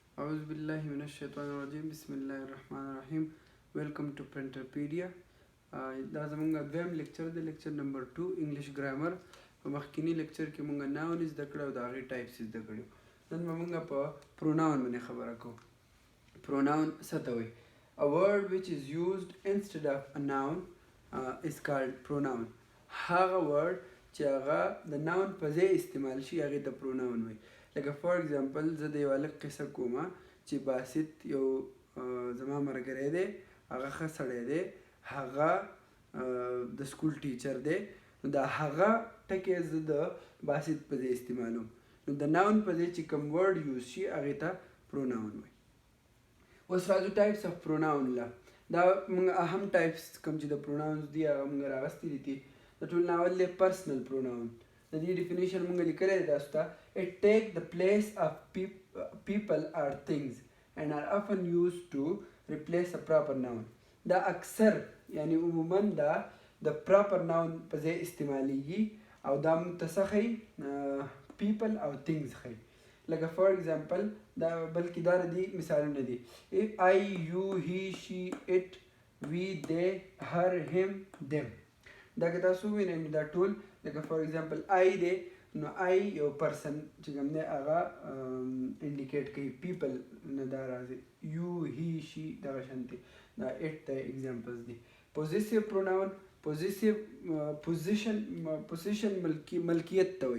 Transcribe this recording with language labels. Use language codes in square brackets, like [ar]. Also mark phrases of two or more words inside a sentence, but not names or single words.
[ar] أعوذ بالله من الشيطان الرجيم بسم الله الرحمن الرحیم. [en] ویلکم ټو پرنټرپیډیا. [ps] دا زمونږ دویم لیکچر دی، [en] lecture number 2 English grammar. [ps] په مخکینی لیکچر کې مونږ ناون زده کړی او د هغې ټایپس زده کړي. نن به مونږ په پروناون باندې خبره کوو. پروناون څه ته وایي؟ [en] A word which is used instead of a noun is called pronoun. [ps] هغه ورډ چې هغه د ناون په ځای استعمال شي هغې ته پروناون وایي. لکه [en] for example [ps] زه د یو هلک قصه کومه چې باسط یو زما ملګری دی، هغه ښه سړی دی، هغه د [en] school teacher [ps] دی. نو دا هغه ټکی زه د باسط په ځای استعمالوم. نو د ناون په ځای چې کوم ورډ یوز شي هغې ته پروناون وایي. اوس راځو [en] types of pronoun [ps] له. دا موږ اهم ټایپس کوم چې د پروناونز دي هغه موږ راغستي دي. د ټول ناول دی [en] personal pronoun. [ps] د دې ډیفینیشن موږ لیکلی دی تاسو ته. [en] It take the place of people or things and are often used to replace a proper noun. [ps] دا اکثر یعنی عموما دا د [en] proper noun [ps] په ځای استعمالیږي او دا موږ ته څه ښیي؟ people او things ښیي. لکه [en] for example [ps] دا بلکې دا د دې مثالونه دي. [en] I, you, he, she, it, we, they, her, him, them. [ps] دا که تاسو ووینئ نو دا ټول لکه [en] for example [ps] I دی، نو I یو پرسن چې کوم دی هغه انډیکیټ کوي، پیپل نه دا راځي، یو هی شي دغه شانتې، دا ایټ ته ایگزامپلز دي. [en] possessive pronoun [ps] پوزیشن ملکیت ته وایي.